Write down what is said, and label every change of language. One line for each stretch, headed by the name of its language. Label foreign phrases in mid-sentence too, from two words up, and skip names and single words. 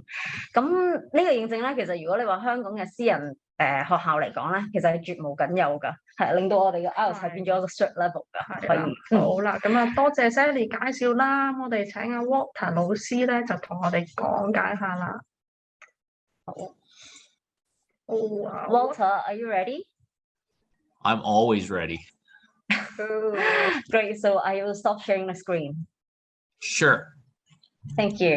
Cantonese: 咁呢個認證咧，其實如果你話香港嘅私人學校嚟講咧，其實係絕無僅有㗎，係令到我哋嘅 IELTS 係變咗一個
English: cert level
Cantonese: 㗎。可以。好啦，咁啊多謝 Sally 介紹啦。我哋請阿 Walter 老師咧就同我哋講解下啦。好。
English: Walter, are you ready? I'm always ready. Great. So I will stop sharing the screen. Sure. Thank you.